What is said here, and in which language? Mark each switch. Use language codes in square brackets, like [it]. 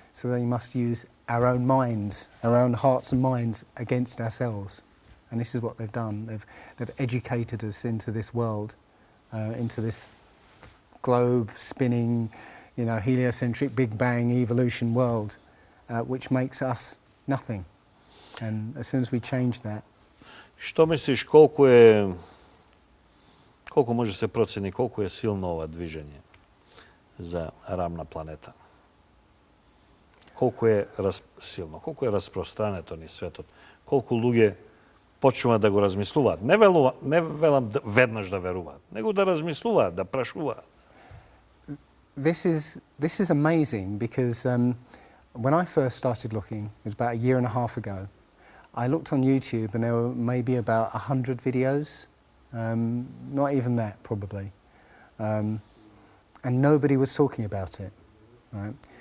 [en] So they must use our own minds, our own hearts and minds against ourselves. And this is what they've done. They've educated us into this world, into this globe spinning, heliocentric Big Bang evolution world, which makes us nothing. And as soon as we change that. [mk] Што мислиш, колку може се процени, колку е силно ова движење за рамна планета? Колку е силно, колку е распространето низ светот, колку луѓе почнуваат да го размислуваат. Не велам веднаш да веруваат, него да размислуваат, да прашуваат. [en] This is amazing because when I first started looking, it was about a year and a half ago, I looked on YouTube and there were maybe about 100 videos, not even that probably, and nobody was talking about it, right?